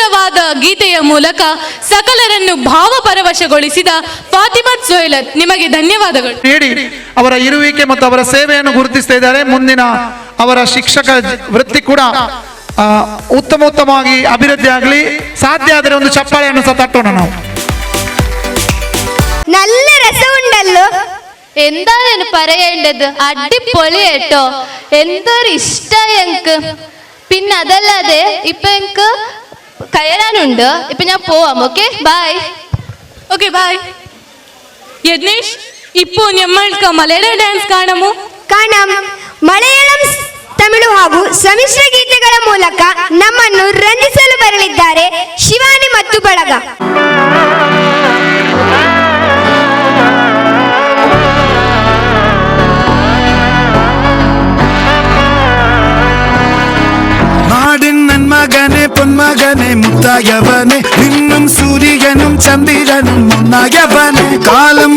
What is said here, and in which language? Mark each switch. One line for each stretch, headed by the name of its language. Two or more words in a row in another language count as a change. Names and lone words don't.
Kannada: ಮಧುರವಾದ ಗೀತೆಯ ಮೂಲಕ ಸಕಲರನ್ನು ಭಾವಪರವಶಗೊಳಿಸಿದ ಫಾತಿಮತ್ ಸೊಹೈಲತ್ ನಿಮಗೆ ಧನ್ಯವಾದಗಳು ನೀಡಿ ಅವರ ಇರುವಿಕೆ ಮತ್ತು ಅವರ ಸೇವೆಯನ್ನು ಗುರುತಿಸ್ತಾ ಇದ್ದಾರೆ. ಮುಂದಿನ ಅವರ ಶಿಕ್ಷಕ ವೃತ್ತಿ ಕೂಡ ಉತ್ತಮವಾಗಿ ಅಭಿವೃದ್ಧಿ ಆಗಲಿ. ಸಾಧ್ಯ ಆದರೆ ಒಂದು ಚಪ್ಪಾಳೆಯನ್ನು ಸಹ ತಟ್ಟೋಣ ನಾವು.
Malayalam: നല്ല രസമുണ്ടല്ലോ. എന്താണ് പറയേണ്ടത്? അടിപൊളിയായിട്ടോ, എന്തൊരു ഇഷ്ടമായി എനിക്ക്. പിന്നെ അതല്ലാതെ ഇപ്പൊ എനിക്ക് കയറാനുണ്ട്. ഇപ്പൊ ഞാൻ പോവാം. ഓക്കെ ബൈ. ഓക്കെ ബൈ. യജ്ഞേഷ്, ഇപ്പോൾ നമ്മൾക്ക് മലയാളം ഡാൻസ് കാണാമോ? കാണാം.
Kannada: ಮಲಯಾಳಂ, ತಮಿಳು ಹಾಗೂ ಸಮ್ಮಿಶ್ರ ಗೀತೆಗಳ ಮೂಲಕ ನಮ್ಮನ್ನು ರಂಜಿಸಲು ಬರಲಿದ್ದಾರೆ ಶಿವಾನಿ ಮತ್ತು ಬಳಗ.
Malayalam: മകനെ പൊന്മകനെ മുത്തായവനെ നിന്നും സൂര്യനും ചന്ദ്രനും ഒന്നായവനെ കാലം